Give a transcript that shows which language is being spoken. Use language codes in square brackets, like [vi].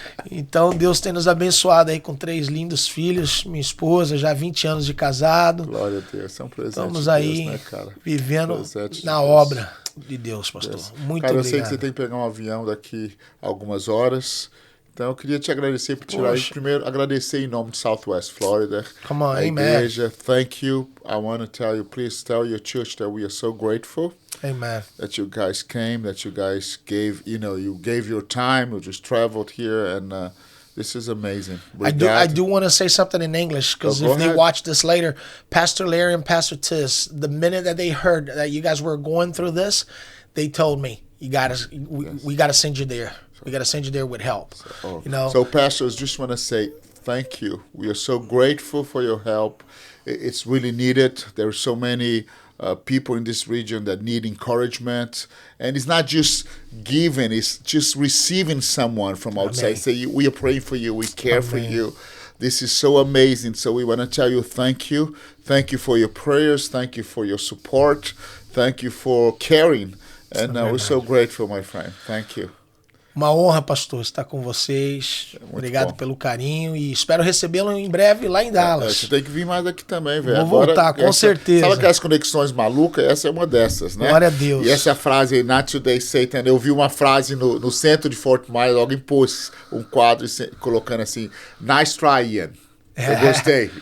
[pt] Então Deus tem nos abençoado aí com 3 lindos filhos, minha esposa, já 20 anos de casado. Glória a Deus, é um presente. Estamos aí de Deus, né, cara? Vivendo na obra de Deus, pastor. Muito cara, obrigado. Eu sei que você tem que pegar um avião daqui a algumas horas. Então eu queria te agradecer por tirar isso. Primeiro, agradecer em nome de Southwest Florida. [en] Come on, [pt] a igreja. [en] Thank you. I want to tell you, please tell your church that we are so grateful. Amen. That you guys came, that you guys gave, you gave your time, you just traveled here, and this is amazing. I do want to say something in English, because if they watch this later, Pastor Larry and Pastor Tiss, the minute that they heard that you guys were going through this, they told me, we got to send you there. We got to send you there with help. So pastors, just want to say thank you. We are so grateful for your help. It's really needed. There are so many people in this region that need encouragement. And it's not just giving, it's just receiving someone from outside. Say, we are praying for you, we care for you. This is so amazing. So we want to tell you thank you. Thank you for your prayers. Thank you for your support. Thank you for caring. And we're so grateful, my friend. Thank you. [pt] Uma honra, pastor, estar com vocês. Obrigado pelo carinho e espero recebê-lo em breve lá em Dallas. Você tem que vir mais aqui também, velho. Vou voltar, com certeza. Sabe aquelas conexões malucas? Essa é uma dessas, né? Glória a Deus. E essa é a frase aí, [en] Not Today, Satan. [pt] Eu vi uma frase no centro de Fort Myers, alguém pôs um quadro colocando assim, [en] Nice try, Ian. [pt] Eu gostei.